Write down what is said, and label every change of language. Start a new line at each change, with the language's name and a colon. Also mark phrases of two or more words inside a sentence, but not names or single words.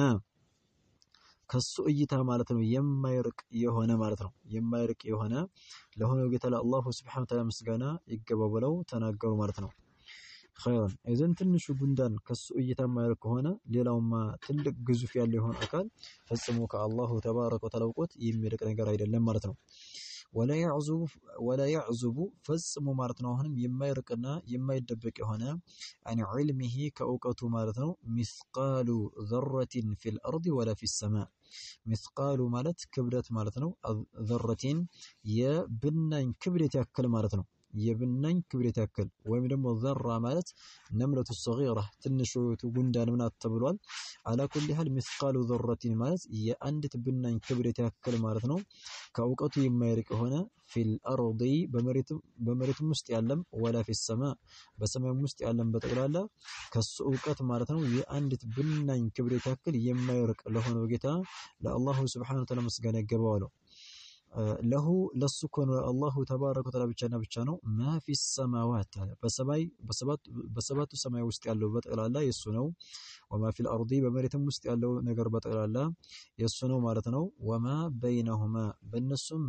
Amharic: ከሱ እይታ ማለት ነው የማይርቅ የሆነ ማለት ነው የማይርቅ የሆነ ለሆነው ጌታ ለአላሁ
Arabic: سبحانه وتعالى
Amharic: ምስጋና ይገባው ብለው ተናገሩ ማለት ነው ኸይራን እዘን ትንሹ ጉንዳን ከሱ እይታ የማይርቅ ከሆነ ሌላውማ ትልቅ ግዙፍ ያለ የሆነ አካል ፈጽሞ ከአላሁ
Arabic: تبارك وتعالى
Amharic: እውቀት የሚርቅ ነገር አይደለም ማለት ነው
Arabic: ولا يعزب
Amharic: ፈጽሞ ማለት ነው አሁንም የማይርቅና የማይደበቅ የሆነ
Arabic: عن علمه
Amharic: ከእውቀቱ ማለት ነው
Arabic: مثقال ذرة في الأرض ولا في السماء
Amharic: ሚስቃሉ ማለት ክብደት ማለት ነው ذرة የብናኝ ክብደት ያክል ማለት ነው የብናኝ ክብደት ያክል ወይም ደግሞ ዘራ ማለት
Arabic: النملة الصغيرة
Amharic: ትንሹ ጉንዳን ምናት ተብሏል
Arabic: على كل حال مثقال ذرة
Amharic: ማለት የአንዲት ብናኝ ክብደት ያክል ማለት ነው ከእውቀቱ የማይርቅ ሆነ في الأرض በመሬትም ውስጥ ያለም
Arabic: ولا في السماء
Amharic: በሰማይም ውስጥ ያለም በጠቅላላ ከሱ እውቀት ማለት ነው የአንዲት ብናኝ ክብደት ያክል የማይርቅ ለሆነው ጌታ ለአላሁ
Arabic: سبحانه وتعالى
Amharic: ምስጋና ይገባዋል ለሁ ለሱኮን
Arabic: الله تبارك وتعالى
Amharic: ብቻና ብቻ ነው
Arabic: ما في السماوات
Amharic: በሰባቱ ሰማይ ውስጥ ያለው በጠቅላላ የሱ ነው
Arabic: وما في الأرض
Amharic: በመሬትም ውስጥ ያለው ነገር በጠቅላላ የሱ ነው ማለት ነው
Arabic: وما بينهما
Amharic: በእነሱም